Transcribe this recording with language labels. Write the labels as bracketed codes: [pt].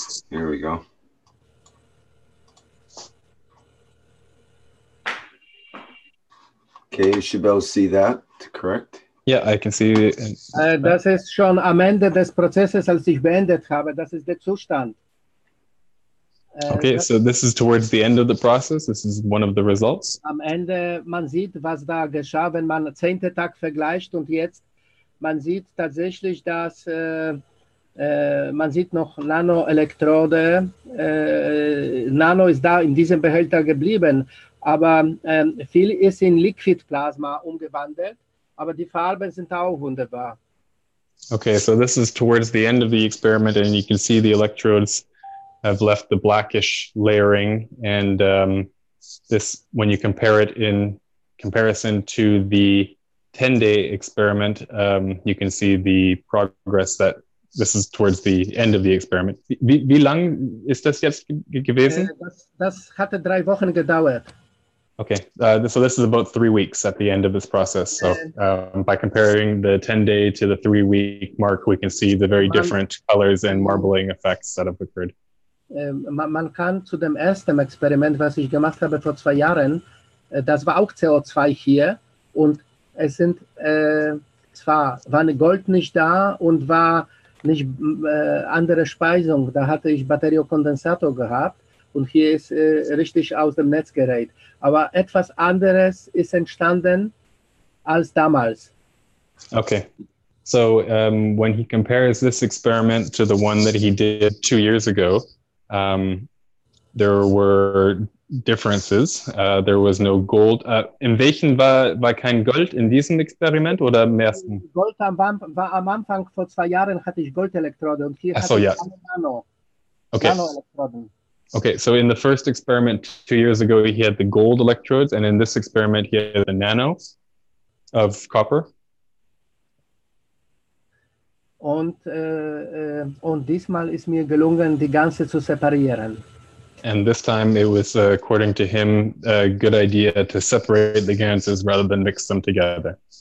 [en] Here we go. Okay, you should be able to see that, correct? Yeah, I can see. [de] Das ist schon am Ende des Prozesses, als ich beendet habe. Das ist der Zustand. [en] Okay, so this is towards the end of the process. This is one of the results. [de] Am Ende, man sieht, was da geschah, wenn man 10. Tag vergleicht und jetzt, man sieht tatsächlich, dass man sieht noch Nanoelektrode. Nano ist da in diesem Behälter geblieben, aber viel ist in Liquidplasma umgewandelt, aber die Farben sind auch wunderbar. [en] Okay, so this is towards the end of the experiment, and you can see the electrodes have left the blackish layering, and this, when you compare it in comparison to the 10-day experiment, you can see the progress that this is towards the end of the experiment. [de] Wie lang ist das jetzt gewesen? Das hatte 3 Wochen gedauert. [en] Okay, so this is about 3 weeks at the end of this process. So by comparing the 10-day to the 3-week mark, we can see the very different colors and marbling effects that have occurred. [de] Man kann zu dem ersten Experiment, was ich gemacht habe vor 2 Jahren, das war auch CO2 hier und es sind zwar war Gold nicht da und war nicht andere Speisung, da hatte ich Batteriekondensator gehabt und hier ist richtig aus dem Netz gerät. Aber etwas anderes ist entstanden als damals. [en] Okay. So when he compares this experiment to the one that he did 2 years ago, there were differences. There was no gold. [de] In welchen war kein Gold? In diesem Experiment oder im ersten? Gold war am Anfang vor 2 Jahren hatte ich Goldelektrode und hier hatte ich Nano. [en] Okay. [de] Nano-Elektroden. [en] Okay, so in the first experiment 2 years ago, he had the gold electrodes, and in this experiment, he had the nano of copper. [de] Und diesmal ist mir gelungen, die ganze zu separieren. [en] And this time it was, according to him, a good idea to separate the ganses rather than mix them together.